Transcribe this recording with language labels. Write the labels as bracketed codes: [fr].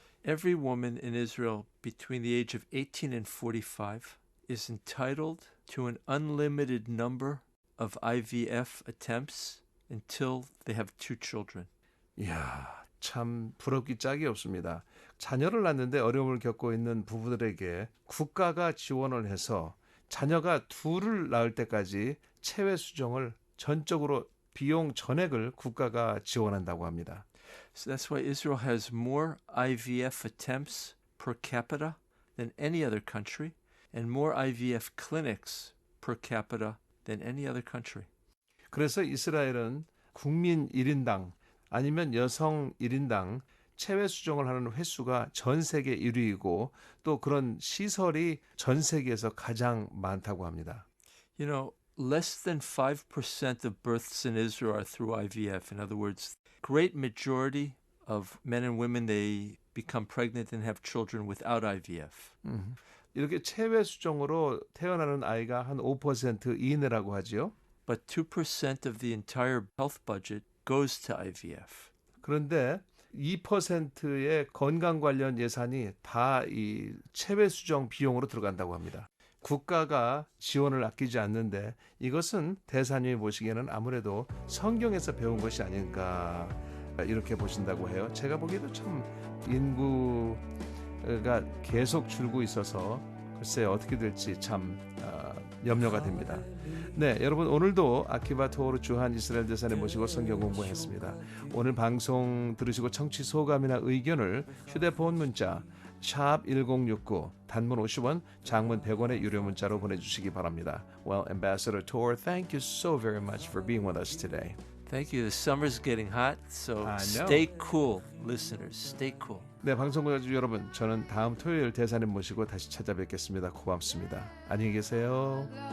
[en] Every woman in Israel between the age of 18 and 45 is entitled to an unlimited number of IVF attempts until they have 2 children. [ko] 이야, 참 부럽기 짝이 없습니다. 자녀를 낳는데 어려움을 겪고 있는 부부들에게 국가가 지원을 해서 자녀가 2를 낳을 때까지 체외 수정을 전적으로 비용 전액을 국가가 지원한다고 합니다. [en] So that's why Israel has more IVF attempts per capita than any other country and more IVF clinics per capita than any other country. [ko] 그래서 이스라엘은 국민 1인당 아니면 여성 1인당 체외 수정을 하는 횟수가 전 세계 1위이고 또 그런 시설이 전 세계에서 가장 많다고 합니다. [en] Less than 5% of births in Israel are through IVF. In other words, great majority of men and women, they become pregnant and have children without IVF. [ko] 이렇게 체외 수정으로 태어나는 아이가 한 5% 이내라고 하지요. [en] But 2% of the entire health budget goes to IVF. [ko] 그런데 2%의 건강 관련 예산이 다 이 체외 수정 비용으로 들어간다고 합니다. 국가가 지원을 아끼지 않는데 이것은 대사님이 보시기에는 아무래도 성경에서 배운 것이 아닐까 이렇게 보신다고 해요. 제가 보기에도 참 인구가 계속 줄고 있어서 글쎄 어떻게 될지 참 염려가 됩니다. 네, 여러분 오늘도 아키바 토오르 주한 이스라엘 대사님 모시고 성경 공부했습니다. 오늘 방송 들으시고 청취 소감이나 의견을 휴대폰 문자 샵 1069 단문 50원, 장문 100원의 유료 문자로 보내주시기 바랍니다. [en] Well, Ambassador Tor, thank you so very much for being with us today. Thank you. The summer's getting hot, so I know. stay cool, listeners. Stay cool. [ko] 네, 방송국가주 여러분, 저는 다음 토요일 대사님 모시고 다시 찾아뵙겠습니다. 고맙습니다. 안녕히 계세요.